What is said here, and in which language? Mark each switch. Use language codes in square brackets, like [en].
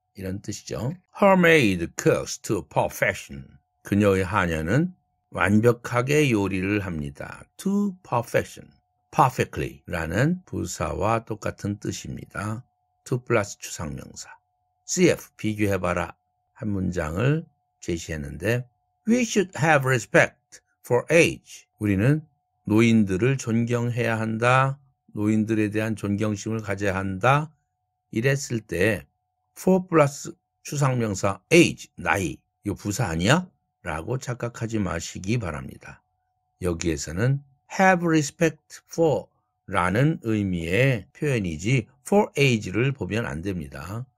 [ko] 이런 뜻이죠. [en] Her maid cooks to perfection. [ko] 그녀의 하녀는 완벽하게 요리를 합니다. [en] To perfection. [ko] perfectly 라는 부사와 똑같은 뜻입니다. to 플러스 추상명사. CF 비교해봐라. 한 문장을 제시했는데 [en] We should have respect for age. [ko] 우리는 노인들을 존경해야 한다. 노인들에 대한 존경심을 가져야 한다. 이랬을 때 for 플러스 추상명사 age, 나이, 이거 부사 아니야? 라고 착각하지 마시기 바랍니다. 여기에서는 have respect for 라는 의미의 표현이지 for age를 보면 안 됩니다.